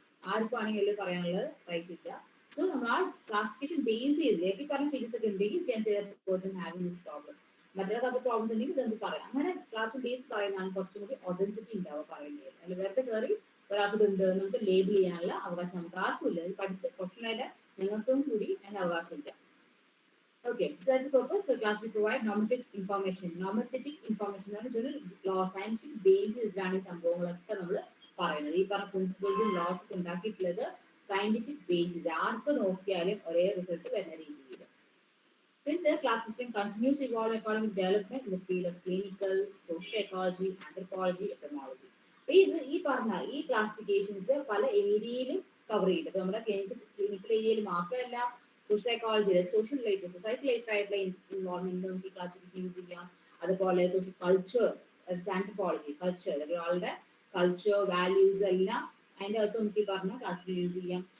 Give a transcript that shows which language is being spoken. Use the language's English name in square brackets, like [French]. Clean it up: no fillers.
[Malayalam] ആർക്കും ആണെങ്കിലും പറയാനുള്ള റൈറ്റ് ഇല്ല. സോ നമ്മൾ ആ ക്ലാസിഫിക്കേഷൻ ബേസ് ചെയ്ത് ഈ പറഞ്ഞ ഫീച്ചേഴ്സ് ഒക്കെ ഉണ്ടെങ്കിൽ [English] You can say that person having this problem. [Malayalam] മറ്റുള്ള പ്രോബ്ലംസ് ഉണ്ടെങ്കിൽ നമുക്ക് പറയാം. അങ്ങനെ ക്ലാസ് ബേസ് പറയുന്നതാണ് കുറച്ചും കൂടി ഒതൻസിറ്റി ഉണ്ടാവുക പറയുന്നത്. അല്ല വെറുതെ കയറി ഒരാൾക്ക് ഇതുണ്ട് നമുക്ക് ലേബിൾ ചെയ്യാനുള്ള അവകാശം നമുക്ക് ആർക്കും ഇല്ല. ഇത് പഠിച്ച പ്രൊഫഷണലായിട്ട് ഞങ്ങൾക്കും കൂടി അതിന്റെ അവകാശമില്ല. [English] Okay, so that's the purpose for class. We provide normative information. [Malayalam] Normative information എന്ന് പറഞ്ഞാൽ law, scientific base ചെയ്തിട്ടാണ് ഈ സംഭവങ്ങളൊക്കെ നമ്മൾ പറയുന്നത്. ഈ പറഞ്ഞ പ്രിൻസിപ്പിൾസും ലോസും ഉണ്ടാക്കിയിട്ടുള്ളത് സയന്റിഫിക് ബേസിസ്, ആർക്ക് നോക്കിയാലും ഒരേ റിസൾട്ട് വരുന്ന രീതിയിൽ. [English] Then the class system continues to evolve according to development in the field of clinical, sociology, anthropology, etymology. [Malayalam] ഈ പറഞ്ഞ ഈ ക്ലാസിഫിക്കേഷൻസ് പല ഏരിയയിലും കവർ ചെയ്യും. നമ്മുടെ ക്ലിനിക്കൽ ഏരിയയിൽ മാത്രമല്ല, social psychology, social related society related ആയിട്ടുള്ള ഇൻവോൾവ്മെന്റ് നമുക്ക് ഈ ക്ലാസിഫിക്കേഷൻ യൂസ് ചെയ്യാം. അതുപോലെ സോഷ്യൽ കൾച്ചർ, ആന്ത്രപ്പോളജി, കൾച്ചർ, ഒരാളുടെ കൾച്ചർ വാല്യൂസ് എല്ലാം അതിൻ്റെ അകത്ത് നമുക്ക് ഈ പറഞ്ഞ ക്ലാസിഫിക്കേഷൻ യൂസ് ചെയ്യാം.